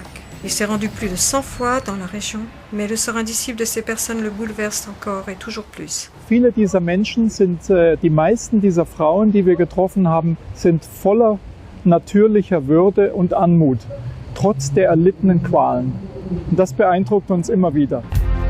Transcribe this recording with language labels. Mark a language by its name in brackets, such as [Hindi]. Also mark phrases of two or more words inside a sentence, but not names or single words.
[French] Il s'est rendu plus de 100 fois dans la région, mais le sort indicible de ces personnes le bouleverse encore et toujours plus. [German] Viele dieser Menschen sind, die meisten dieser Frauen, die wir getroffen haben, sind voller natürlicher Würde und Anmut, trotz der erlittenen Qualen. Und das beeindruckt uns immer wieder.